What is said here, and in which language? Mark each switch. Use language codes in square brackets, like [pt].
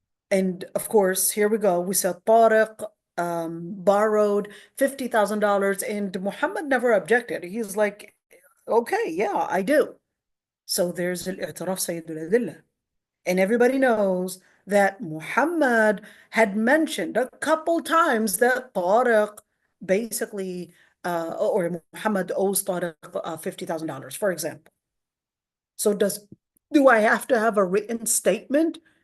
[en] And of course, here we go. We said Tariq borrowed $50,000, and Muhammad never objected. He's like, okay, yeah, I do. So there's [ar] الاعتراف سيد الأدلة. [en] And everybody knows that Muhammad had mentioned a couple times that Tariq basically, or Muhammad owes Tariq $50,000, for example. So do I have to have a written statement?